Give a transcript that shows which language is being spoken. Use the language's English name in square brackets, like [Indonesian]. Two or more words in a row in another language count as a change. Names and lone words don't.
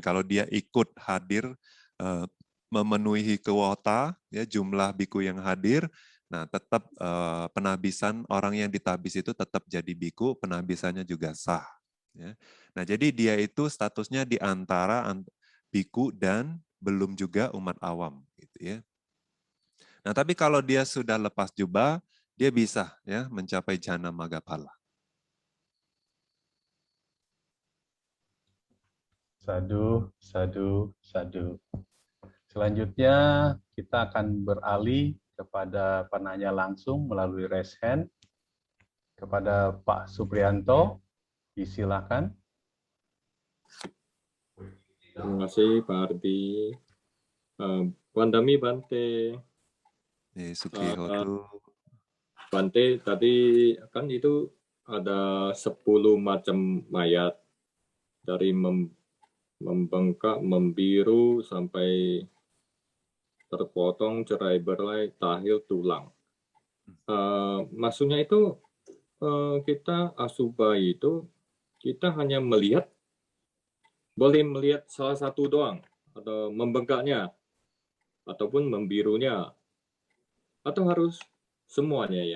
[Indonesian] Kalau dia ikut hadir, memenuhi kuota, ya, jumlah biku yang hadir, nah tetap penahbisan orang yang ditahbis itu tetap jadi biku, penahbisannya juga sah. Ya. Nah, jadi dia itu statusnya di antara biku dan belum juga umat awam, gitu ya. Nah, tapi kalau dia sudah lepas jubah, dia bisa ya mencapai [Pali] jana magapala. Sadu, sadu, sadu. [Indonesian] Selanjutnya kita akan beralih kepada penanya langsung melalui [English] raise hand [Indonesian] kepada Pak Suprianto. Disilakan. Terima kasih Pak Ardi. [Pali] Wandami Bante. Sukihotu. [Indonesian] Bante, tadi kan itu ada 10 macam mayat. Dari membengkak, membiru, sampai terpotong, cerai berai, tahil, tulang. Maksudnya itu kita asuba itu, kita hanya melihat, boleh melihat salah satu doang, atau membengkaknya, ataupun membirunya, atau harus semuanya ya.